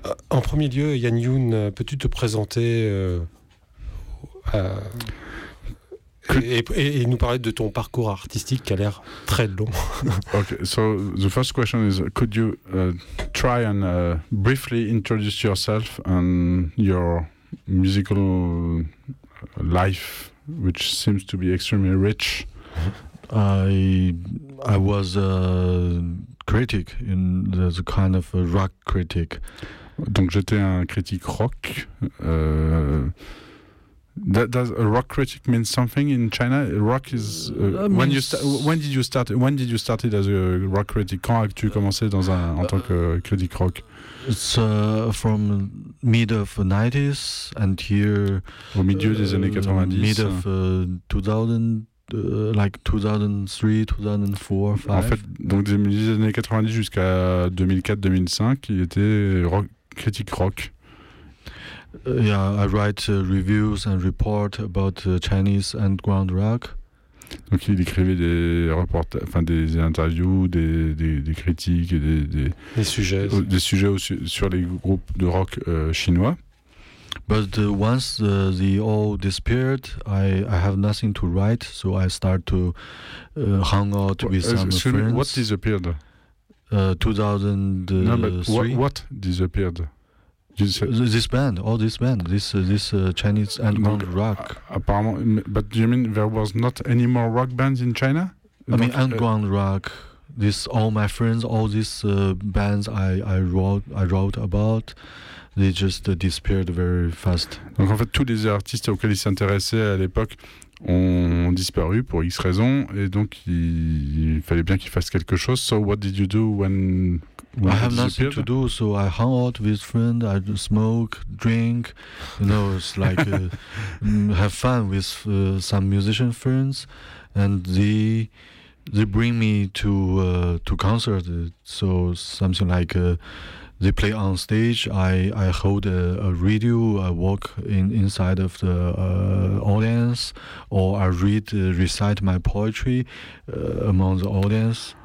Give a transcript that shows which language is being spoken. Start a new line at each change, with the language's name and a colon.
French: En premier lieu, Yann Youn, peux-tu te présenter et nous parler de ton parcours artistique qui a l'air très long.
English: Okay. So the first question is: could you try and briefly introduce yourself and your musical life? Which seems to be extremely rich. I was a critic in the kind of a rock critic.
French: Donc j'étais un critique rock.
English: Does a rock critic mean something in China? Rock is when did you start as a rock critic?
French: Quand as-tu commencé dans un en tant que critique rock?
English: It's from mid of 90s and here
French: au milieu des années 90.
English: Mid of 2003, 2004, 2005.
French: En fait, donc des milieux des années 90 jusqu'à 2004-2005, il était rock critique rock.
English: Yeah, I write reviews and report about Chinese underground rock.
French: Donc il écrivait des reportages, enfin des interviews, des critiques et des sujets sur les groupes de rock chinois.
English: But once they all disappeared, I have nothing to write, so I start to hang out with some friends. What disappeared? 2003. What disappeared? This band, all this band, this Chinese underground rock.
French: Apparemment,
English: but do you mean there was not any more rock bands in China? I mean, underground rock. This all my friends, all these bands I wrote about, they just disappeared very fast.
French: Donc en fait, tous les artistes auxquels ils s'intéressaient à l'époque ont disparu pour X raisons, et donc il fallait bien qu'ils fassent quelque chose.
English: So what did you do when? I have nothing to do, so I hang out with friends, I smoke, drink, you know, it's like have fun with some musician friends, and they bring me to concert, so something like they play on stage, I hold a radio, I walk inside of the audience, or I recite my poetry among the audience.